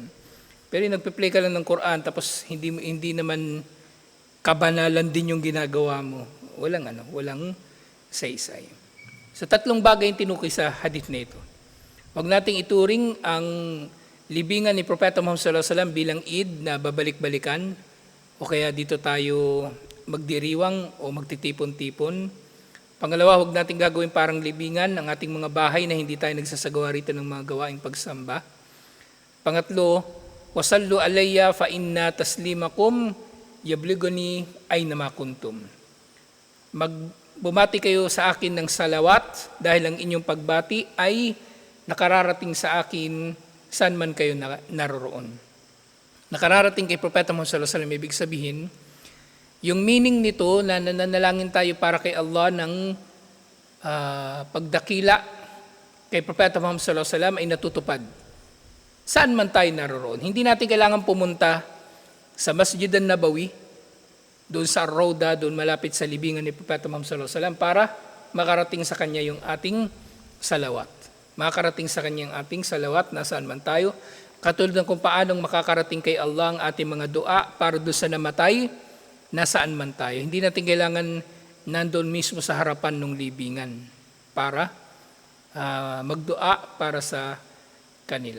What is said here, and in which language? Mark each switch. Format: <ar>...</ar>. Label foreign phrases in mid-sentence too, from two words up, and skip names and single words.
<tl>Pero yung nagpe-play ka lang ng Quran, tapos hindi naman kabanalan din yung ginagawa mo. Walang saysay. So 3 bagay yung tinukoy sa hadith na ito. Huwag nating ituring ang libingan ni Propeta Muhammad</tl> <ar>صلى الله عليه وسلم</ar> <tl>bilang Eid na babalik-balikan o kaya dito tayo magdiriwang o magtitipon-tipon. Pangalawa, huwag natin gagawin parang libingan ang ating mga bahay na hindi tayo nagsasagawa rito ng mga gawaing pagsamba. Pangatlo,</tl> <ar>وصلوا علي فإن تسليمكم يبلغني أين ما كنتم.</ar> <tl>Bumati kayo sa akin ng salawat dahil ang inyong pagbati ay nakararating sa akin saan man kayo naroroon. Nakararating kay Propeta Muhammad</tl> <ar>صلى الله عليه وسلم,</ar> <tl>ibig sabihin, yung meaning nito na nananalangin tayo para kay Allah ng pagdakila kay Propeta Muhammad</tl> <ar>صلى الله عليه وسلم</ar> <tl>ay natutupad. Saan man tayo naroroon. Hindi natin kailangan pumunta sa Masjid an-Nabawi, doon sa Ar-Rawda, doon malapit sa libingan ni Propeta Muhammad</tl> <ar>صلى الله عليه وسلم</ar> <tl>para makarating sa kanya yung ating salawat. Makarating sa kanya yung ating salawat nasaan man tayo. Katulad ng kung paanong makakarating kay Allah ang ating mga dua para doon sa namatay, nasaan man tayo. Hindi natin kailangan nandoon mismo sa harapan ng libingan para magdua para sa kanila.</tl>